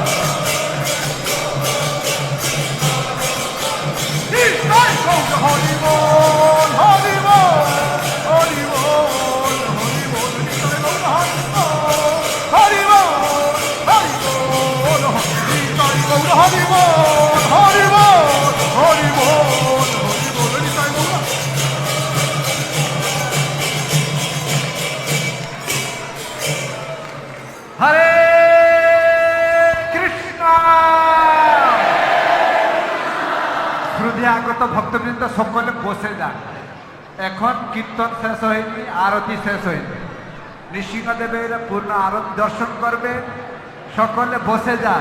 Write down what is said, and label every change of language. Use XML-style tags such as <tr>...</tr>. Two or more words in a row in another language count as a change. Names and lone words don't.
<bn>নিতাই গৌর, হরি বোল, হরি বোল, হরি বোল, হরি বোল, নিতাই গৌর, হরি বোল, হরি বোল, হরি বোল, নিতাই গৌর, হরি বোল, হরি বোল, হরি বোল, হরি বোল, নিতাই গৌর. হরে কৃষ্ণ। হৃদয় আগত ভক্তবৃন্দ সকলে বসে যান। এখন কীর্তন শেষ হয়নি, আরতি শেষ হয়নি। নৃসিংহদেবের পূর্ণ আরতি দর্শন করবে, সকলে বসে যান।</bn>